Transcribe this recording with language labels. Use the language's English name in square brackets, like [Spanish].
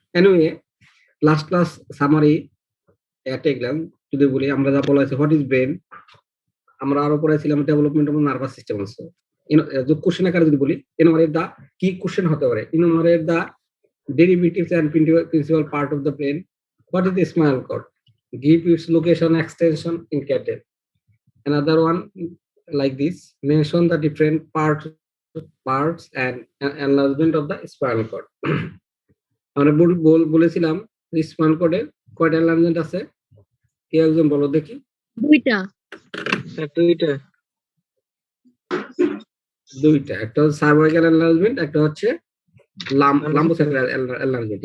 [Bangla] Anyway, last class summary একটা এগ্লাম যদি বলি, আমরা যা বলা হয়েছে [English] what is brain, [Bangla] আমরা আরো পড়াইছিলাম [English] Development of nervous system also. [Bangla] Question আকারে যদি বলি, [English] enumerate the, [Bangla] কি কোশ্চেন হতে পারে, [English] Enumerate the derivatives and principal part of the brain. What is the spinal cord? Give its location extension in cattle. Another one like this, mention the different parts and enlargement of the spinal cord. [Bangla] আমরা বলেছিলাম spinal কর্ডের কয়টা enlargement আছে, কেউ একজন বলো দেখি। দুইটা। দুইটা, একটা হচ্ছে সার্ভাইকাল এনলার্জমেন্ট, একটা হচ্ছে লাম্বোসাইকাল এনলার্জমেন্ট।